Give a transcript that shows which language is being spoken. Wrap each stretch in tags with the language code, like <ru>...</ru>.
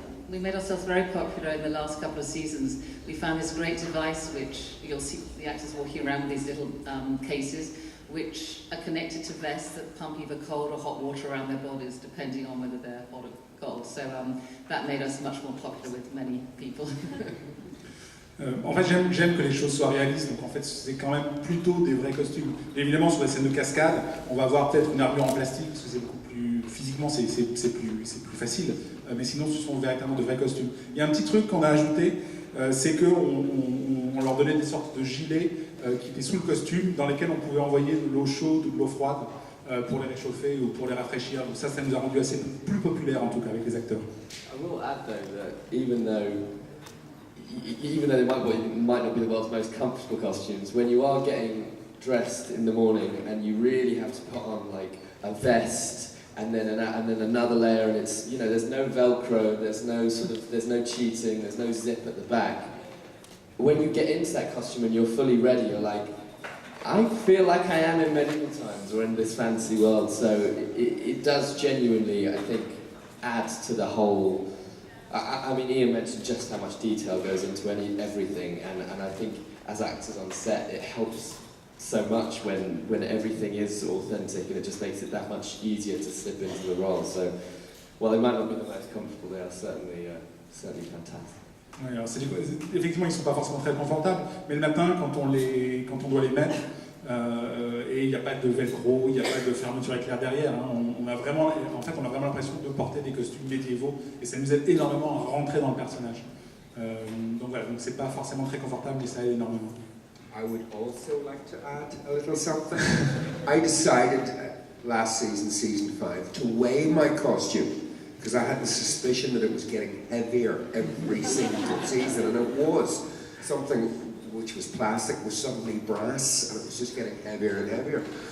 <en>We made ourselves very popular in the last couple of seasons. We found this great device which you'll see the actors walking around with these little cases, which are connected to vests that pump either cold or hot water around their bodies, depending on whether they're hot or cold. So that made us much more popular with many people.</en> <fr>En fait, j'aime que les choses soient réalistes, donc en fait, c'est quand même plutôt des vrais costumes. Évidemment, sur les scènes de cascade, on va avoir peut-être une armure en plastique, parce que c'est beaucoup plus... Physiquement, c'est plus facile, mais sinon, ce sont véritablement de vrais costumes. Il y a un petit truc qu'on a ajouté, c'est qu'on leur donnait des sortes de gilets qui étaient sous le costume, dans lesquels on pouvait envoyer de l'eau chaude ou de l'eau froide pour les réchauffer ou pour les rafraîchir. Donc ça nous a rendu assez plus populaires, en tout cas, avec les acteurs.</fr> <en>I will add, though, that even though they might not be the world's most comfortable costumes, when you are getting dressed in the morning and you really have to put on like a vest and then another layer, and it's, you know, there's no Velcro, there's no cheating, there's no zip at the back. When you get into that costume and you're fully ready, you're like, I feel like I am in medieval times or in this fancy world. So it does genuinely, I think, add to the whole. I mean, Ian mentioned just how much detail goes into everything, and I think as actors on set, it helps so much when everything is authentic, and it just makes it that much easier to slip into the role. So, while they might not be the most comfortable, they are certainly fantastic.</en> <fr>Ouais, alors effectivement, ils ne sont pas forcément très confortables, mais le matin, quand on doit les mettre, et il n'y a pas de velcro, il n'y a pas de fermeture éclair derrière, hein, on a vraiment l'impression de porter des costumes médiévaux, et ça nous aide énormément à rentrer dans le personnage. Donc voilà, donc c'est pas forcément très confortable, mais ça aide énormément.</fr> <en>I would also like to add a little something. I decided last season, season 5, to weigh my costume, because I had the suspicion that it was getting heavier every single season, and it was. Something which was plastic was suddenly brass, and it was just getting heavier and heavier.</en>